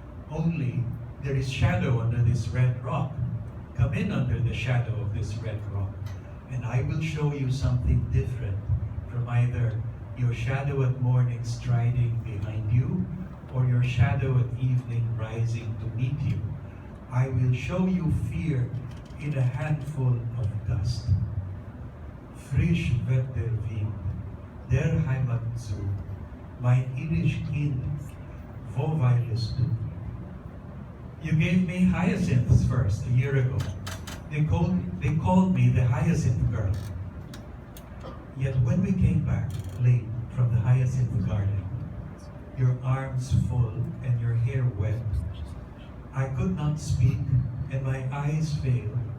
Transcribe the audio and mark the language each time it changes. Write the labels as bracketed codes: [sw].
[en] Only there is shadow under this red rock. Come in under the shadow of this red rock, and I will show you something different from either your shadow at morning striding behind you, or your shadow at evening rising to meet you. I will show you fear in a handful of dust. [de] Frisch wird der Wind, der Heimat zu, mein inniges Kind, wo weilest du? [en] You gave me hyacinths first, a year ago. They called me the hyacinth girl. Yet when we came back late from the hyacinth garden, your arms full and your hair wet, I could not speak and my eyes failed.